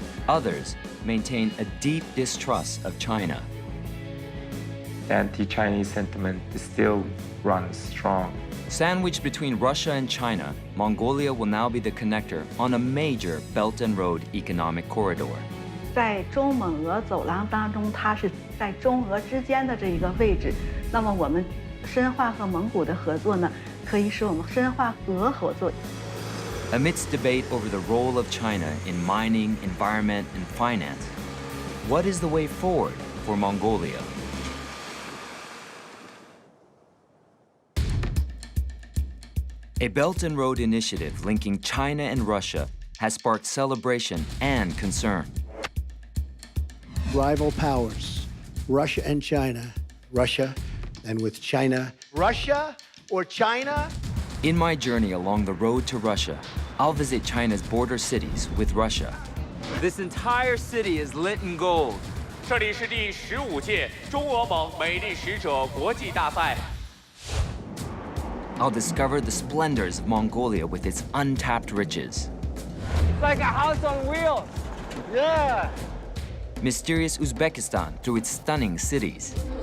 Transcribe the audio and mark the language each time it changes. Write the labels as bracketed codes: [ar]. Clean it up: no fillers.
[en] Others maintain a deep distrust of China. Anti-Chinese sentiment still runs strong. Sandwiched between Russia and China, Mongolia will now be the connector on a major Belt and Road economic corridor. [zh] 在中蒙俄走廊当中，它是在中俄之间的这一个位置。那么我们深化和蒙古的合作呢，可以使我们深化俄合作。 [en] Amidst debate over the role of China in mining, environment, and finance, what is the way forward for Mongolia? A Belt and Road initiative linking China and Russia has sparked celebration and concern. Rival powers, Russia and China, Russia, and with China. Russia or China? In my journey along the road to Russia, I'll visit China's border cities with Russia. This entire city is lit in gold. [zh] 这里是第15届中俄蒙美丽使者国际大赛。 [en] I'll discover the splendors of Mongolia with its untapped riches. Like a house on wheels. Yeah. Mysterious Uzbekistan through its stunning cities.